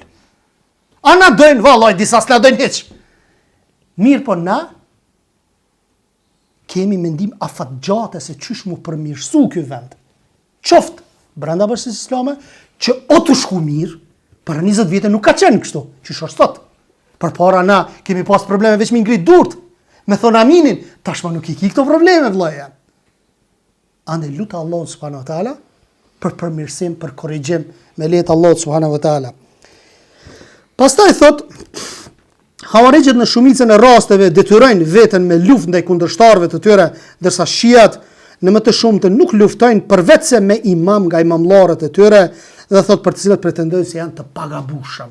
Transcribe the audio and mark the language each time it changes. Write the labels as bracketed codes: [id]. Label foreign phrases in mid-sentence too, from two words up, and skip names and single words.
[sq] A na dojnë, vallaj, disa s'la dojnë heq. Mirë po na, kemi mendim afatgjate se qysh mu përmirësu kjo vend. Qoftë, brenda Bashkisë Islame, që o të shku mirë, për 20 vite nuk ka qenë kështu, që është sot. Për para na kemi pas probleme veç me ngrit durt, me thonë aminin, tashma nuk i ki këto probleme, vëllaja. Ande lutë Allah [ar] سبحانه وتعالى, [sq] për përmirësim, për korrigjim, me letë Allah [ar] سبحانه وتعالى. [sq] Pastaj thot, Hawarijët në shumicën e rasteve detyrojnë veten me luftë ndaj kundërshtarëve të tyre, ndërsa shiat në më të shumtën nuk luftojnë përveç se me imam nga imamllarët e tyre, dhe thot për të cilët pretendojnë se janë të pagabushëm.